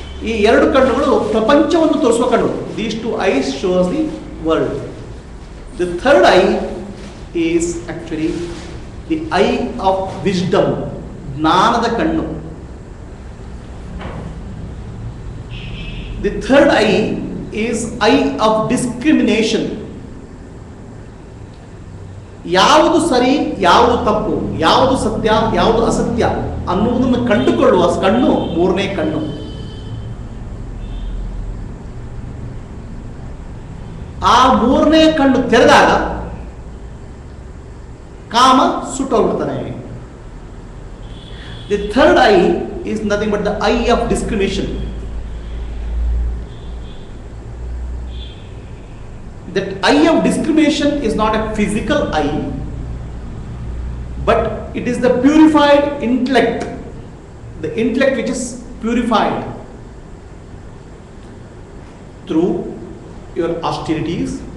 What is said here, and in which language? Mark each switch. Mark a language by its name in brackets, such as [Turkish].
[Kannada] ಈ ಎರಡು ಕಣ್ಣುಗಳು ಪ್ರಪಂಚವನ್ನು ತೋರಿಸುವ ಕಣ್ಣು. [English] These two eyes shows the world. The third eye is actually the eye of wisdom, [Kannada] ಜ್ಞಾನದ ಕಣ್ಣು. [English] The third eye is eye of discrimination. [Kannada] ಯಾವುದು ಸರಿ, ಯಾವುದು ತಪ್ಪು, ಯಾವುದು ಸತ್ಯ, ಯಾವುದು ಅಸತ್ಯ ಅನ್ನುವುದನ್ನು ಕಂಡುಕೊಳ್ಳುವ ಕಣ್ಣು ಮೂರನೇ ಕಣ್ಣು. ಆ ಮೂರನೇ ಕಣ್ಣು ತೆರೆದಾಗ ಕಾಮ ಸುಟ್ಟೋಗ್ಬಿಡ್ತಾನೆ. [English] The third eye is nothing but the eye of discrimination. That eye of discrimination is not a physical eye, but it is the purified intellect, the intellect which is purified through your austerities,